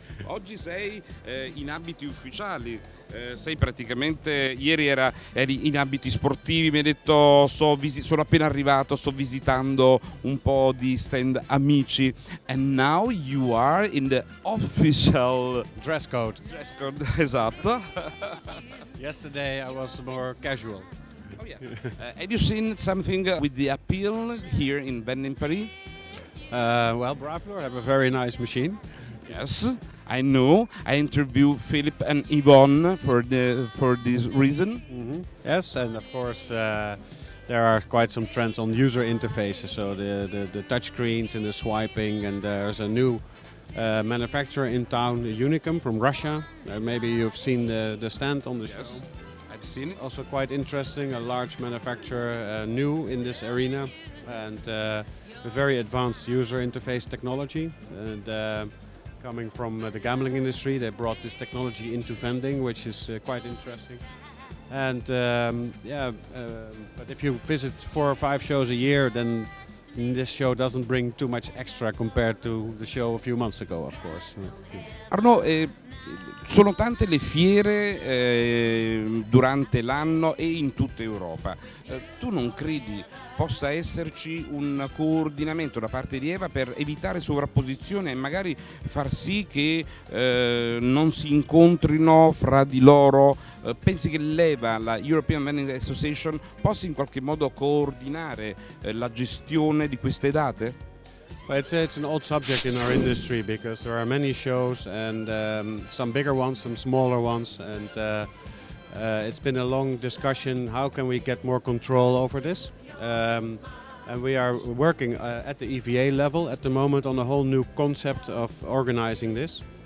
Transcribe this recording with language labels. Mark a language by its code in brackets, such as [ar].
[it] Oggi sei in abiti ufficiali, sei praticamente, ieri eri in abiti sportivi, mi hai detto sono appena arrivato, sto visitando un po' di stand amici, [en] and now you are in the official Dress code. [it] Esatto. [en] Yesterday I was more casual. Oh yeah. Have you seen something with the appeal here in Vending Paris? Well, Bravo have a very nice machine. Yes, I know. I interviewed Philip and Yvonne for this reason. Yes, and of course there are quite some trends on user interfaces, so the touch screens and the swiping, and there's a new manufacturer in town, Unicum from Russia. Maybe you've seen the stand on the show. Yes, I've seen it. Also quite interesting, a large manufacturer new in this arena, and with very advanced user interface technology. And coming from the gambling industry, they brought this technology into vending, which is quite interesting. And but if you visit 4 or 5 shows a year, then this show doesn't bring too much extra compared to the show a few months ago, of course. [it] Arnaud, sono tante le fiere durante l'anno e in tutta Europa. Tu non credi possa esserci un coordinamento da parte di EVA per evitare sovrapposizione e magari far sì che non si incontrino fra di loro? Pensi che l'EVA, la European Vending Association, possa in qualche modo coordinare la gestione di queste date? [en] Well, it's an old subject in our industry because there are many shows, and some bigger ones, some smaller ones, and it's been a long discussion. How can we get more control over this? And we are working at the EVA level at the moment on a whole new concept of organizing this.